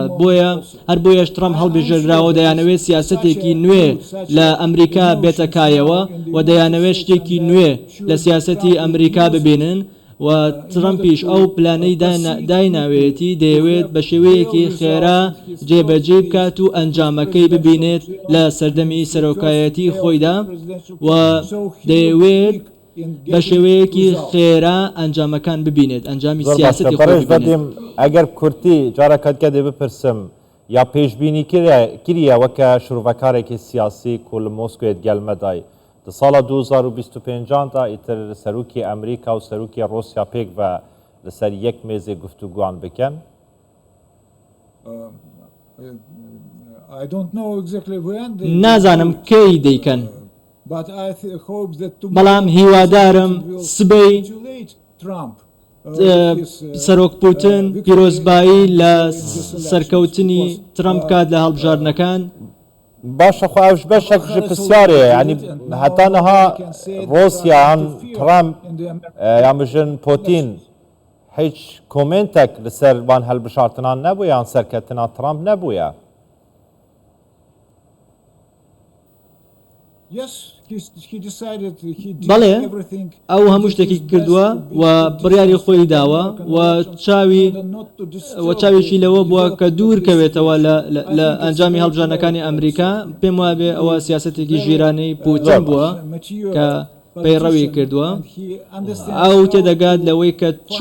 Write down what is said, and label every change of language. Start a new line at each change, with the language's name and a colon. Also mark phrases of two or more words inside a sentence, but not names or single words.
Central Kurdish: بۆیە هەر بۆیەش ترامپ هەڵبژێراوە دەیانەوێت سیاسەتێکی نوێ لە ئەمریکا بێتەکایەوە و دەیانەوێت شتێکی نوێ لە سیاسەتی ئەمریکا ببینن و ترامپیش ئەو پلانەی دایناوێتی دەیەوێت بە شێوەیەکی خێرا جێبەجێ بکات و ئەنجامەکەی ببینێت لە سەردەمی سەرۆکایەتی خۆیدا و دەیەوێت بە شێوەیەکی خێرا ئەنجامەکان ببینێت ئەنجامی سیاسەتی خۆی ببینێت.
Kurdish: ئەگەر کورتی جارەکەتکە دێ بپرسم یا پێشبینی کریە وەکە شروڤەکارێکی سیاسی کو لە مۆسکۆیت گەلمەدای di sala 2025da îtir serokê Emerîka û serokê Rûsya pêk ve li ser yek mêzê guftûguan bikin?
Central Kurdish: نازانم کەی دەیکەن بەڵام هیوادارم سبەی سەرۆک پوتین پیرۆزبایی لە سەرکەوتنی ترامپ کات لە هەڵبژاردنەکان.
Kurdish: باشە خۆش بەشێک ji pisyarê yanî heta niha Rûsya yan Trump yan bijin Putin hiç komentek li ser van helbişartinan nebûye yan serketina Trump nebûye.
Central Kurdish: بەڵێ ئەو هەموو شتێکی کردووە و بڕیاری خۆی داوە و چاوێکی لەوە بووە کە دوور کەوێتەوە لە ئەنجامی هەڵبژانەکانی ئەمریکا پێم وابێ ئەوە سیاسەتێکی ژیرانەی پوتین بووە کە پەیڕەوی کردووە ئەو تێدەگات لەوەی کە